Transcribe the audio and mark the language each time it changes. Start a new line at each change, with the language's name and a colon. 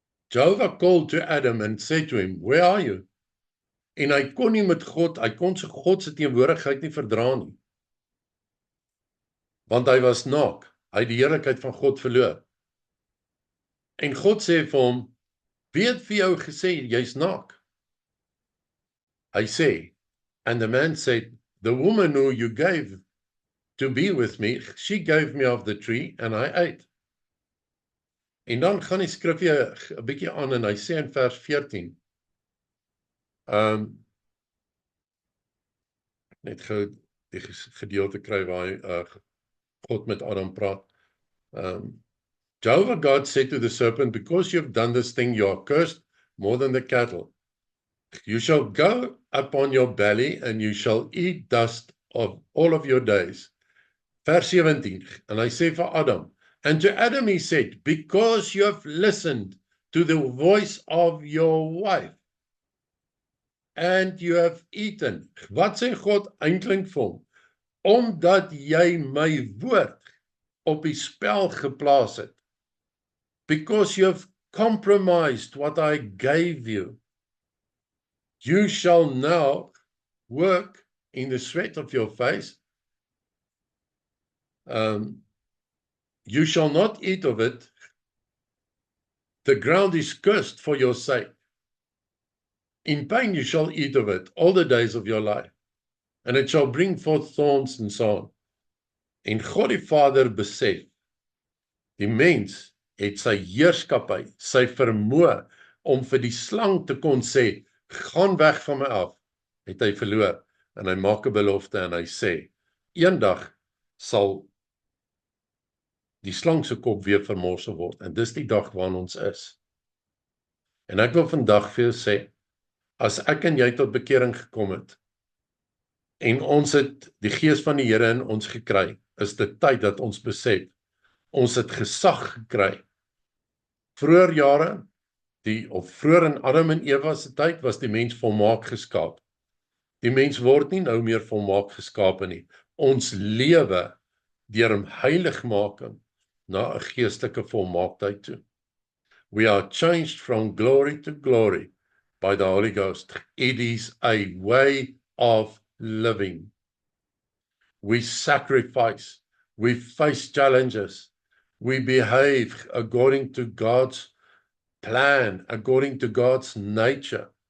English: Jehovah called to Adam and said to him, where are you?
Afrikaans: En hy kon nie met God, hy kon sy God se teenwoordigheid nie verdra nie. Want hy was naak, hy het die heerlikheid van God verloor. En God sê vir hom, wie het vir jou gesê, jy's naak? Hy sê,
English: and the man said, the woman who you gave to be with me, she gave me of the tree and I ate.
Afrikaans: En dan gaan die skrifgie 'n bietjie aan en hy sê in vers 14, net gou die gedeelte kry waar hy God met Adam praat.
English: Jehovah God said to the serpent, because you have done this thing, you are cursed more than the cattle. You shall go upon your belly and you shall eat dust of all of your days.
Afrikaans: Vers 17, en hy sê vir Adam,
English: and to Adam he said, because you have listened to the voice of your wife, and you have eaten.
Afrikaans: Wat sê God eintlik vir hom? Omdat jy my woord op die spel geplaas het.
English: Because you have compromised what I gave you. You shall now work in the sweat of your face. You shall not eat of it. The ground is cursed for your sake. In pain you shall eat of it all the days of your life. And it shall bring forth thorns and so on.
Afrikaans: En God die Vader besef, die mens het sy heerskappy, sy vermoë om vir die slang te kon sê, gaan weg van my af, het hy verloor. En hy maak 'n belofte en hy sê, eendag sal die slang se kop weer vermorsel word. En dis die dag waarin ons is. En ek wil vandag vir jou sê, as ek en jy tot bekering gekom het, en ons het die gees van die Here in ons gekry, is dit tyd dat ons besef, ons het gesag gekry. Vroeër jare, vroeër in Adam en Eva se tyd, was die mens volmaak geskaap. Die mens word nie nou meer volmaak geskape nie. Ons lewe deur heiligmaking na 'n geestelike volmaaktheid toe.
English: We are changed from glory to glory by the Holy Ghost. It is a way of living. We sacrifice, we face challenges, we behave according to God's plan, according to God's nature.